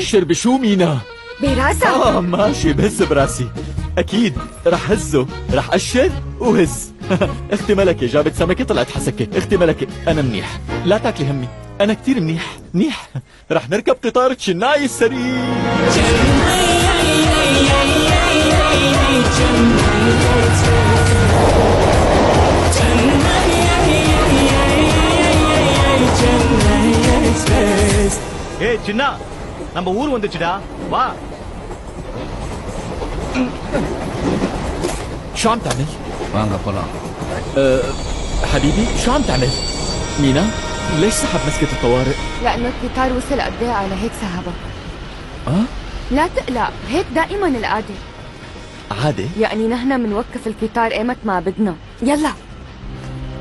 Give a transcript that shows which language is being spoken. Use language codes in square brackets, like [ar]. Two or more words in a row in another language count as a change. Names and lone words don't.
[ar] أشر بشو مينا؟ براسك. ماشي بهز براسي. أكيد رح هزه، رح أشر وهز. اختي ملكة جابت سمكة طلعت حسكة. اختي ملكة أنا منيح، لا تاكلي همي، أنا كتير منيح. رح نركب قطار تشناي السريع. [ta] ஏய் சின்னா, நம்ம ஊர் வந்துச்சுடா, வா. [ar] شو عم تعمل؟ [ta] வாங்க போலாம். [ar] حبيبي شو عم تعمل؟ مينا ليش سحب مسكة الطوارئ؟ لأنه القطار وصل قد ايه على هيك سحبه. لا تقلق، هيك دائما العادة. عادة؟ يعني نحن منوقف القطار ايمت ما بدنا.